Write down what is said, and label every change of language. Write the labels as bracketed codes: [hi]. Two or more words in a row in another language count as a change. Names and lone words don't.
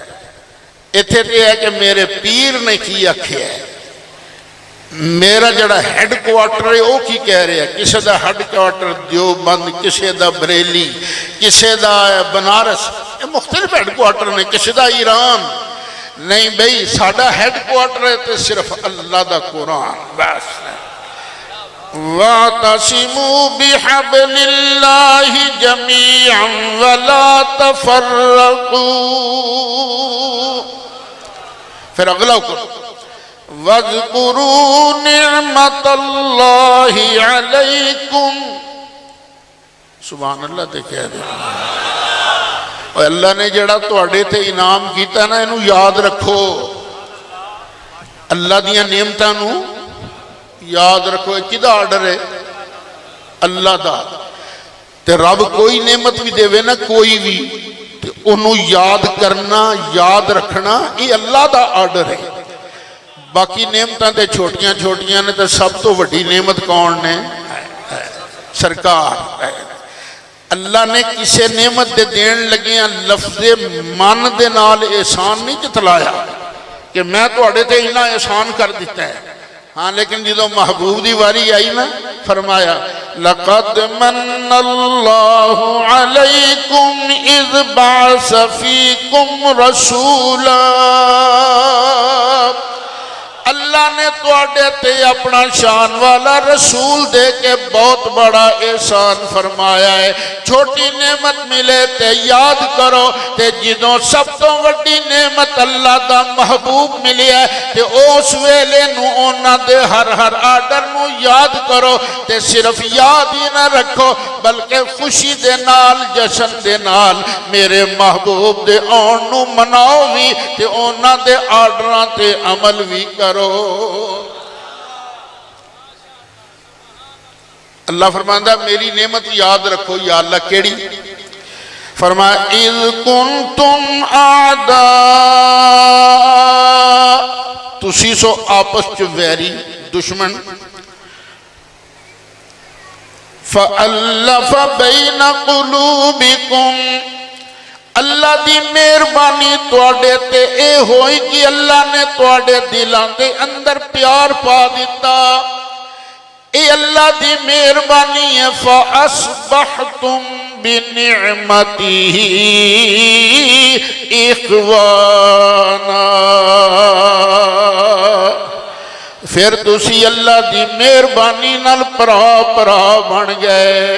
[pa] اتھے یہ ہے کہ میرے پیر نے کی آکھیا ہے، میرا جڑا ہیڈ کوارٹر ہے وہ کی کہہ رہے ہیں۔ کسے دا ہیڈ کوارٹر دیوبند، کسے دا بریلی، کسے دا بنارس، یہ مختلف ہیڈ کوارٹر نے، کسے دا ایران۔ نہیں بھئی ساڑا ہیڈ کوارٹر ہے تو صرف اللہ دا قرآن بس۔ [ar] وَاعْتَصِمُوا بِحَبْلِ اللَّهِ جَمِيعًا وَلَا تَفَرَّقُوا۔ [ur] پھر اگلا حکم [ar] وَاذْكُرُوا نِعْمَةَ اللَّهِ عَلَيْكُمْ۔ سبحان اللہ [pa] تے کہہ دے، اور اللہ نے جڑا تواڈے تے انعام کیتا نا انہوں یاد رکھو۔ اللہ دیاں نعمتاں نو یاد رکھو۔ کدا آرڈر ہے؟ اللہ دا۔ تے رب کوئی نعمت بھی دے وے نا، کوئی بھی، تے انہوں یاد کرنا، یاد رکھنا، یہ اللہ دا آرڈر ہے۔ باقی نعمتاں تے چھوٹیاں چھوٹیاں نے، تے سب تو وڈی نعمت کون نے؟ سرکار۔ اللہ نے کسے نعمت دے دین لگیاں لفظ من دے نال احسان نہیں جتلایا کہ میں تو اڑے تے انہاں احسان کر دیتا ہے۔ ہاں لیکن جدو محبوب دی واری آئی نا فرمایا [ar] لَقَدْ مَنَّ اللَّهُ عَلَيْكُمْ إِذْ بَعَثَ فِيكُمْ رَسُولًا۔ [pa] اللہ نے تواڈے تے اپنا شان والا رسول دے کے بہت بڑا احسان فرمایا ہے۔ چھوٹی نعمت ملے تے یاد کرو، تے جدوں سب تو وڈی نعمت اللہ دا محبوب ملی ہے تے اس ویلے نو اونا دے ہر آرڈر نو یاد کرو، تے صرف یاد ہی نہ رکھو بلکہ خوشی دے نال، جشن دے نال میرے محبوب دے آن نو مناؤ بھی، تے اونا دے آرڈران تے عمل بھی کرو۔ اللہ فرماندہ میری نعمت یاد رکھو۔ یا اللہ کیڑی؟ فرمایا [ar] اِذْ كُنْتُمْ أَعْدَاءَ، [pa] تسی سو آپس چ ویری دشمن، [ar] فَأَلَّفَ بَيْنَ قُلُوبِكُمْ، [pa] اللہ دی مہربانی تواڈے تے اے ہوئی کہ اللہ نے تواڈے دلان دے اندر پیار پا دیتا۔ اے اللہ دی مہربانی ہے۔ [ar] فَأَصْبَحْتُمْ بِنِعْمَتِهِ إِخْوَانًا، [pa] پھر تسی اللہ دی مہربانی نال پرا بن گئے۔